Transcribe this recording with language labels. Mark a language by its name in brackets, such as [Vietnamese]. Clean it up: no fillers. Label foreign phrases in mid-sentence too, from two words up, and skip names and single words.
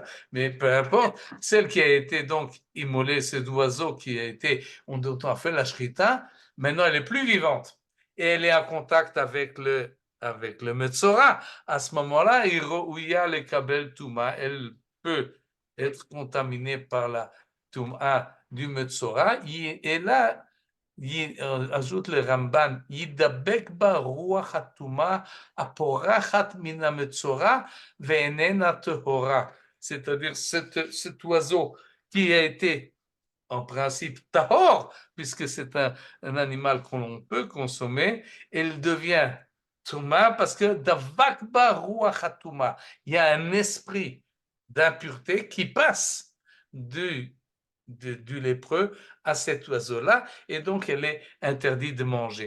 [French] Mais peu importe, celle qui a été donc immolée, cet oiseau qui a été, on a fait la shrita, maintenant elle est plus vivante et elle est en contact avec le Metzora. À ce moment-là, où il y a le [Hebrew] קבל טומאה, [French] elle peut être contaminée par la Touma du Metzora, et là, ajoute le Ramban, [Hebrew] ידבק בה רוח הטומאה הפורחת מן המצורע ואיננה טהורה. [French] C'est-à-dire cet oiseau qui a été en principe tahor, puisque c'est un animal qu'on peut consommer, il devient touma parce que [Hebrew] דבקה בה רוח הטומאה, [French] il y a un esprit d'impureté qui passe du lépreux à cet oiseau-là, et donc elle est interdite de manger.